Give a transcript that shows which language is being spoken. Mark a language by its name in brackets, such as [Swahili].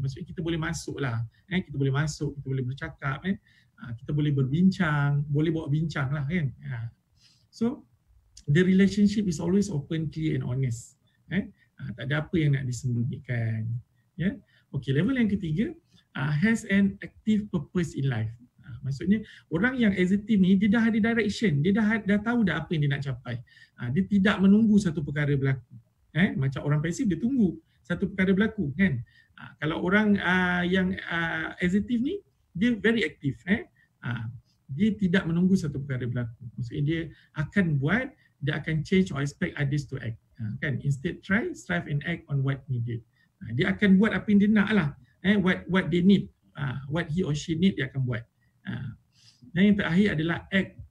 [Malay] Maksudnya kita boleh masuk lah, kita boleh masuk, kita boleh bercakap, kita boleh berbincang, boleh bawa bincang lah kan. [English] So the relationship is always open, clear and honest. [Malay] Tak ada apa yang nak disembunyikan. Okay, level yang ketiga, [English] has an active purpose in life. [Malay] Maksudnya orang yang assertif ni dia dah ada direction, dia dah tahu dah apa yang dia nak capai. Dia tidak menunggu satu perkara berlaku. Macam orang pasif dia tunggu satu perkara berlaku kan. Kalau orang yang assertif ni dia [English] very active. [Malay] Dia tidak menunggu satu perkara berlaku. Maksudnya dia akan buat, dia akan [English] change or expect others to act. Kan, instead try, strive and act on what needed. [Malay] Dia akan buat apa yang dia nak lah. [English] What they need, what he or she need, [Malay] dia akan buat. Dan yang terakhir adalah [English] act